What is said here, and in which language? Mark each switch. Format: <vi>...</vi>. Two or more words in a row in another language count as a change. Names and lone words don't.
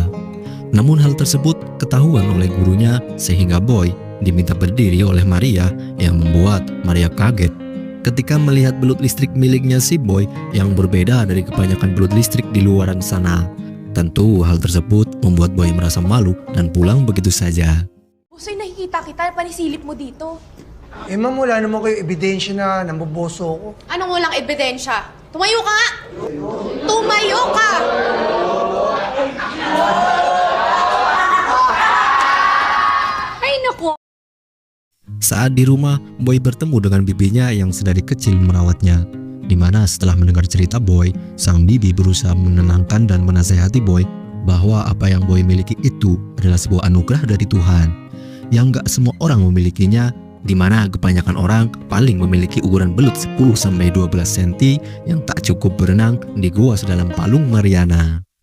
<id>Namun hal tersebut ketahuan oleh gurunya sehingga Boy diminta berdiri oleh Maria yang membuat Maria kaget ketika melihat belut listrik miliknya si Boy yang berbeda dari kebanyakan belut listrik di luaran sana. Tentu hal tersebut membuat Boy merasa malu dan pulang begitu saja.</id> <tl>Bosoy, nakikita kita, panisilip mo dito. Eh ma'am, wala naman kayo ebidensya na namboboso ako. Anong walang ebidensya? Tumayo ka nga! Tumayo ka! Ay, naku!</tl> <id>Saat di rumah, Boy bertemu dengan bibinya yang sedari kecil merawatnya. Di mana setelah mendengar cerita Boy, sang bibi berusaha menenangkan dan menasehati Boy bahwa apa yang Boy miliki itu adalah sebuah anugerah dari Tuhan yang gak semua orang memilikinya, di mana kebanyakan orang paling memiliki ukuran belut 10-12 cm yang tak cukup berenang di gua sedalam Palung Mariana.</id>